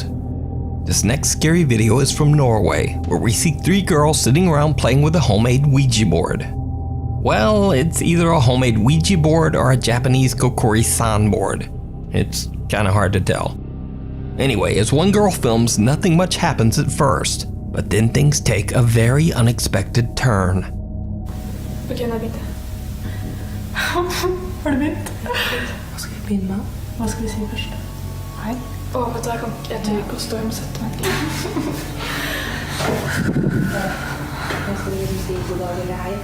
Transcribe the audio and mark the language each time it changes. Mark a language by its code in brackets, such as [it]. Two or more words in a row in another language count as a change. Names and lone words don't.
[en] This next scary video is from Norway, where we see 3 girls sitting around playing with a homemade Ouija board. Well, it's either a homemade Ouija board or a Japanese kokori-san board. It's kinda hard to tell. Anyway, as one girl films, nothing much happens at first, but then things take a very unexpected turn. [no] Ok, nå begynte jeg. Har du begynt? Hva skal vi begynne med? Hva skal vi si først? Hei. Vet du, jeg tør ikke å stå og sette meg. Hva skal vi si god dag eller hei?